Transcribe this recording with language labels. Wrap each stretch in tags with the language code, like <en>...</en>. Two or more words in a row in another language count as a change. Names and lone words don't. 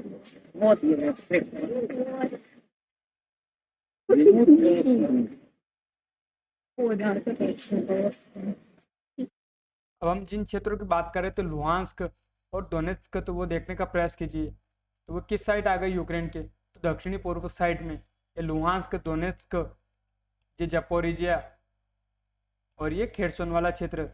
<ru>Вот его цвет. О, да, это точно было.</ru> <hi>अब हम जिन क्षेत्रों की बात करें तो लुहांस्क और डोनेत्स्क, तो वो देखने का प्रयास कीजिए। तो वो किस साइड आ गए यूक्रेन के, तो दक्षिणी पूर्व साइड में। ये लुहांस्क, डोनेत्स्क, ये जपोरिजिया और ये खेरसन वाला क्षेत्र।</hi>